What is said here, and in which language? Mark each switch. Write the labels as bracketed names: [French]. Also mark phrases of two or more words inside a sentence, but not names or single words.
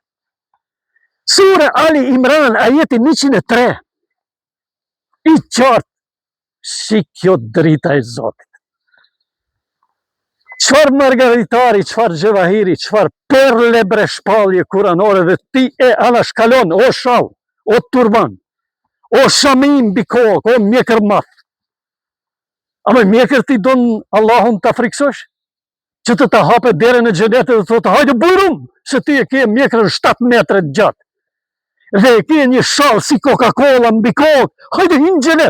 [Albanian] Sura Ali Imran, ajeti 103, i qartë, si kjo drita e Zotit. Qfar margaritari, qfar gjevahiri, qfar perle bre shpalje kuranore dhe ti e anashkalon, o shall, o turban, o shamim bikok, o mjekër math. A me mjekër ti don Allahun të friksosh? Që të hape dere në xhenet dhe të thotë, hajde burum, se ti e ke mjekërën 7 metre gjatë. Dhe e ke një shall si Coca-Cola mbi kokë, hajde hinë xhenet.